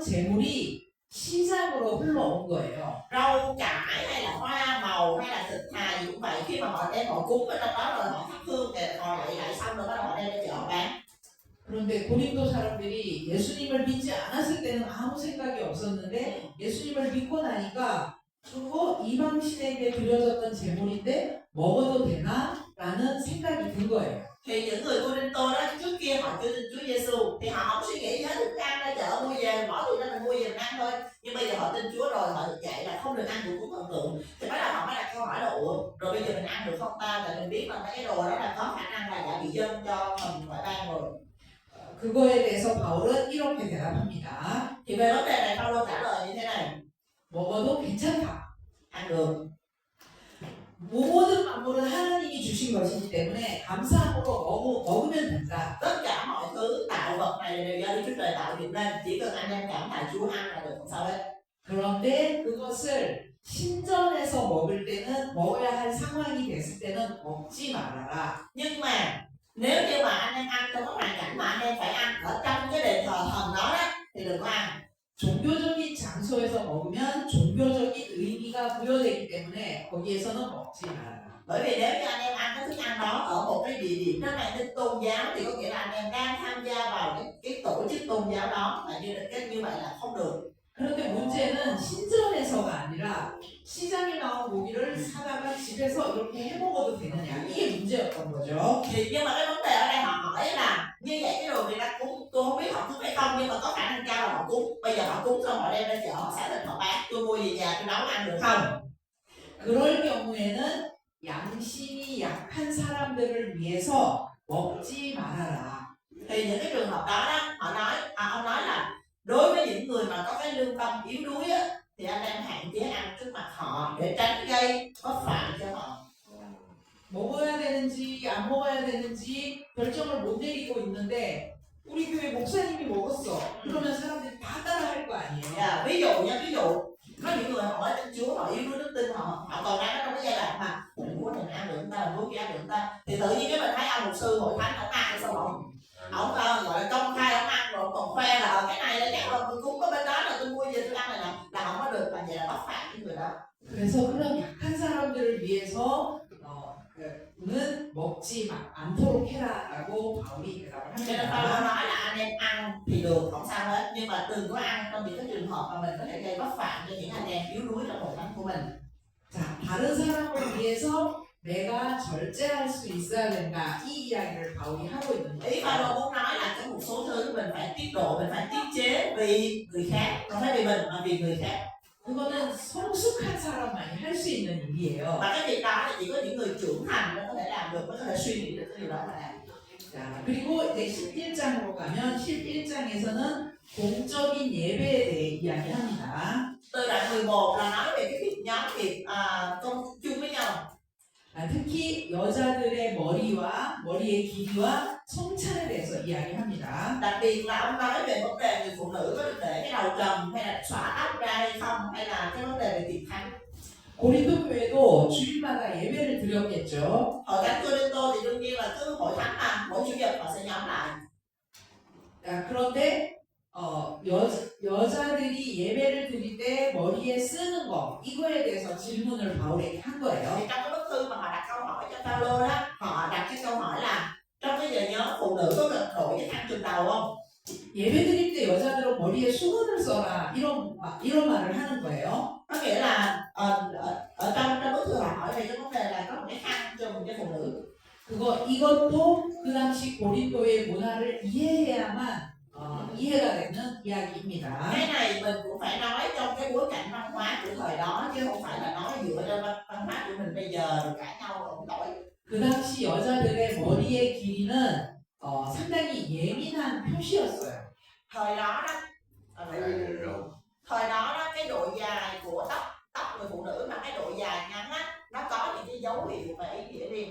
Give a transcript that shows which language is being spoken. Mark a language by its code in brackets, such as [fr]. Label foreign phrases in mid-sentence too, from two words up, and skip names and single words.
[ko] 물이 시장으로 흘러온 거예요. [vi] Rau cải hay là hoa màu hay là thịt thà gì cũng vậy, khi mà họ đem họ cúng ở trong đó rồi họ thắp hương thì họ lại xong rồi bắt đầu họ đem ra chợ họ bán. [ko] 그런데 고린도 사람들이 예수님을 믿지 않았을 때는 아무 생각이 없었는데 예수님을 믿고 나니까 저거 이방신에게 드려졌던 제물인데 먹어도 되나? 라는 생각이 든 거예요. [vi] Thì những người Cô-rinh-tô đó trước kia họ chưa tin Chúa Giêsu thì họ không suy nghĩ hết, được ăn ra chợ mua về bỏ tụi nó mình mua về mình ăn thôi. Nhưng bây giờ họ tin Chúa rồi, họ được dạy là không được ăn của cúng thần tượng, thì bắt đầu họ mới đặt câu hỏi là ủa rồi bây giờ mình ăn được không ta? Tại mình biết là mấy cái đồ đó là có khả năng là đã bị dâng cho mình ngoại bang rồi. [ko] 그거에 대해서 바울은 이렇게 대답합니다. [vi] Thì về vấn đề này Phaolô trả lời như thế này: [ko] 먹어도 괜찮다. [vi] ăn được. [ko] 모든 만물은 하나님이 주신 것이기 때문에 감사함으로 먹으면 된다. [vi] Tất cả mọi thứ tạo vật này đều do Đức Chúa Trời tạo dựng nên, chỉ cần anh em cảm tạ Chúa ăn là được, không sao hết. [ko] 그런데 그것을 신전에서 먹을 때는 먹어야 할 상황이 됐을 때는 먹지 말아라. [vi] Nhưng mà nếu như mà anh em ăn trong cái hoàn cảnh mà anh em phải ăn ở trong cái đền thờ thần đó đó thì đừng có ăn. [ko] 종교적인 장소에서 먹으면 종교적인 의미가 부여되기 때문에 거기에서는 먹지 말아라. [vi] Bởi vì nếu như anh em ăn cái thức ăn đó ở một cái địa điểm nó mang tính tôn giáo thì có nghĩa là anh em đang tham gia vào cái tổ chức tôn giáo đó, và như vậy là không được. [ko] 그런데 문제는 신전에서가 아니라 시장에 나온 고기를 사다가 집에서 이렇게 해 먹어도 되느냐, 이게 문제였던 거죠. [vi] Thì nhưng mà cái vấn đề ở đây họ hỏi là như vậy cái đồ người ta cúng, tôi không biết họ cúng hay không nhưng mà có khả năng cao là họ cúng. Bây giờ họ cúng xong họ đem ra chợ họ xả thịt họ bán, tôi mua về nhà tôi nấu ăn được không? [ko] 그럴 경우에는 양심이 약한 사람들을 위해서 먹지 말아라. [vi] Thì những cái trường hợp đó đó họ nói ông nói là đối với những người mà có cái lương tâm yếu đuối á, thì anh em hạn chế ăn trước mặt họ để tránh gây bất phạm cho họ. [ko] 먹어야 되는지 안 먹어야 되는지 결정을 못 내리고 있는데 우리 교회 목사님이 먹었어. 그러면 사람들이 다 따라 할 거 아니에요. [vi] Ví dụ có những người họ tin Chúa, họ yếu đuối đức tin, họ còn đang trong cái giai đoạn mà mình muốn mình ăn được chúng ta, mình muốn kia ăn được chúng ta, thì tự nhiên cái mình thấy ông mục sư hội thánh ông ăn xong ông gọi là công khai ông ăn rồi còn khoe là ở cái này là cái mà tôi cúng có bên đó là tôi mua về tôi ăn này là không có được, là vậy là bất phạm cái người đó. [ko] 그래서 그런 약한 사람들을 위해서 는 먹지 않도록 해라라고 바울이 대답을 [vi] Cho nên Phaolô [ko] 합니다. [vi] nói là anh em ăn thì được không sao hết, nhưng mà đừng có ăn trong những cái trường hợp mà mình có thể gây bất phạm cho những anh em yếu đuối trong hội thánh của mình. [ko] 자, 다른 사람을 위해서 내가 절제할 수 있어야 된다. 이 이야기를 바울이 하고 있는 [vi] Ý [ko] 거예요. [vi] Phaolô muốn nói là có một số thứ mình phải tiết độ, mình phải tiết chế vì người khác, không phải vì mình mà vì người khác. [ko] 그거는 성숙한 사람만이 할 수 있는 일이에요. [vi] Và cái việc đó là chỉ có những người trưởng thành mới có thể làm được, mới có thể suy nghĩ được cái điều đó mà làm. [ko] 자, 그리고 이제 11장으로 가면 11장에서는 공적인 예배에 대해 이야기합니다. [vi] Từ đoạn 11 là nói về cái việc nhóm việc công chung với nhau. [ko] 특히 여자들의 머리의 길이와 성찬에 대해서 이야기합니다. [vi] Đặc biệt là ông nói về vấn đề người phụ nữ có được để cái đầu trầm hay là xõa tóc ra hay không, hay là cái vấn đề về tiệc thánh. [ko] 고린도 교회도 주일마다 예배를 드렸겠죠. [vi] Hội thánh Cô-rinh-tô thì đương nhiên là cứ hội thánh mà mỗi chủ nhật họ sẽ nhóm lại. [ko] 그런데 여자들이 예배를 드릴 때 머리에 쓰는 거, 이거에 대해서 질문을 바울에게 한 거예요. [vi] Thì trong cái bức thư mà họ đặt câu hỏi cho Phaolô đó, họ đặt cái câu hỏi là trong cái giờ nhóm phụ nữ có cần đội cái khăn trùm đầu không? [ko] 예배 드릴 때 여자들은 머리에 수건을 써라, 이런 말을 하는 거예요. [vi] Có nghĩa là ở trong bức thư họ hỏi về cái vấn đề là có một cái khăn trùm cho phụ nữ. [ko] 이것도 그 당시 고린도의 문화를 이해해야만 이해가 되는 이야기입니다. [vi] Cái này mình cũng phải nói trong cái bối cảnh văn hóa của thời đó chứ không phải là nói dựa trên văn hóa của mình bây giờ rồi cãi nhau ổng tội. [ko] 그 당시 여자들의 머리의 길이는 상당히 예민한 표시였어요. [vi] Thời đó cái độ dài của tóc người phụ nữ mà cái độ dài ngắn á, nó có những cái dấu hiệu và ý nghĩa riêng.